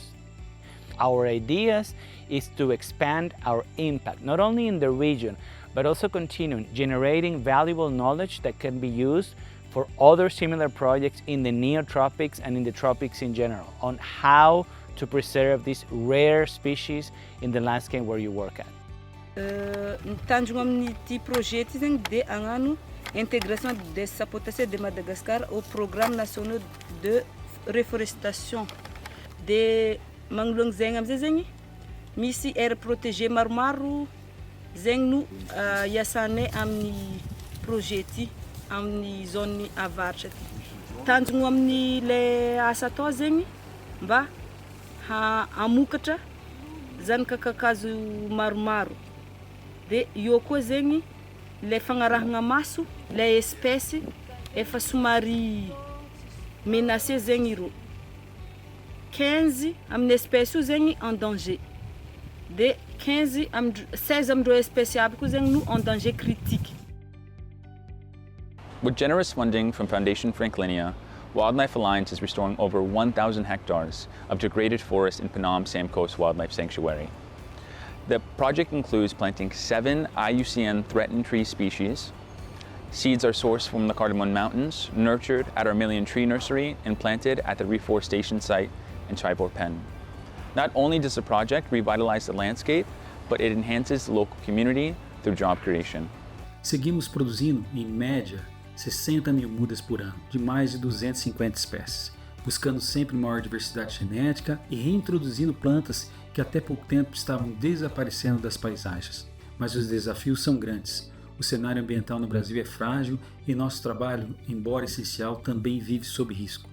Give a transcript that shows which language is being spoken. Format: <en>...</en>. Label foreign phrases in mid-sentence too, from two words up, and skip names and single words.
<en>Our ideas is to expand our impact, not only in the region, but also continue generating valuable knowledge that can be used for other similar projects in the neotropics and in the tropics in general, on how to preserve these rare species in the landscape where you work at.</en> <mg>Tanjogna amin'ity projet ity zegny dia hagnano</mg> <fr>intégration des sapotacées de Madagascar au programme national de reforestation.</fr> <mg>De magnoloana zegny amizay zegny misy</mg> <fr>aire protégée</fr> <mg>maromaro zegny no iasanay amin'ny projet ity amin'ny zone avaratra ty. Tanjogno amin'ny le asa atao zegny mba hamokatra zanaka kakazo maromaro. De io koa zegny le fagnarahagna maso le espèce efa somary menacé zegny iro. 15 amin'ny espèce io zegny</mg> <fr>en danger.</fr> <mg>De 16 amindreo espèce aby koa zegny no</mg> <fr>en danger critique.</fr> <en>With generous funding from Foundation Franklínia, Wildlife Alliance is restoring over 1,000 hectares of degraded forest in Phnom Sam Coast Wildlife Sanctuary. The project includes planting 7 IUCN threatened tree species. Seeds are sourced from the Cardamom Mountains, nurtured at our Million Tree Nursery, and planted at the reforestation site in Chaibor Pen. Not only does the project revitalize the landscape, but it enhances the local community through job creation.</en> <pt>Seguimos produzindo, em média, 60 mil mudas por ano, de mais de 250 espécies, buscando sempre maior diversidade genética e reintroduzindo plantas que até pouco tempo estavam desaparecendo das paisagens. Mas os desafios são grandes. O cenário ambiental no Brasil é frágil e nosso trabalho, embora essencial, também vive sob risco.</pt>